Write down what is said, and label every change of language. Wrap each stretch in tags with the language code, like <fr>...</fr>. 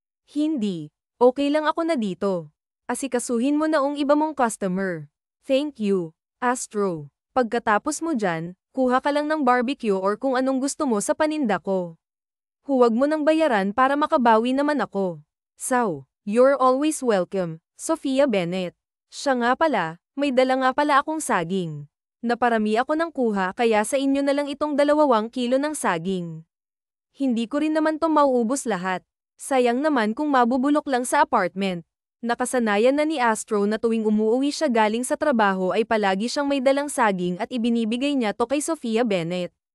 <tl>Hindi, okay lang ako na dito. Asikasuhin mo na ang iba mong customer.</tl> <en>Thank you, Astro.</en> <tl>Pagkatapos mo dyan, kuha ka lang ng barbecue or kung anong gusto mo sa paninda ko. Huwag mo nang bayaran para makabawi naman ako.</tl> <en>Saw, you're always welcome, Sofia Bennett.</en> <tl>Siya nga pala, may dala nga pala akong saging. Naparami ako ng kuha kaya sa inyo na lang itong 2 kilo ng saging. Hindi ko rin naman to mauubos lahat. Sayang naman kung mabubulok lang sa apartment. Nakasanayan na ni Astro na tuwing umuuwi siya galing sa trabaho ay palagi siyang may dalang saging at ibinibigay niya to kay Sofia Bennett.</tl>